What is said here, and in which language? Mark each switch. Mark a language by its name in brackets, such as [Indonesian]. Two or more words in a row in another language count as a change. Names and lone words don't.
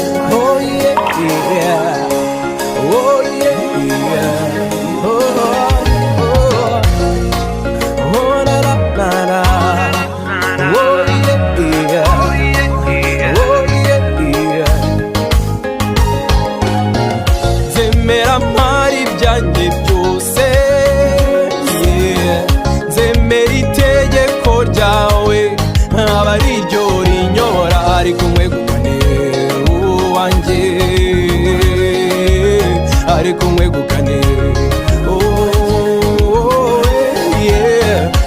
[English] Oh, yeah, yeah. Oh, yeah, yeah. Oh, oh, oh. Oh, la, la, la, la. Oh, yeah, yeah. Oh, yeah, yeah. [Kinyarwanda] Nzemera mpari ibyanjye byose, yeah. Nzemera itegeko ryawe, nkaba ari ryo rinyobora, ariko nkwegukane uwanjye, ariko nkwegukane, oh, oh, yeah.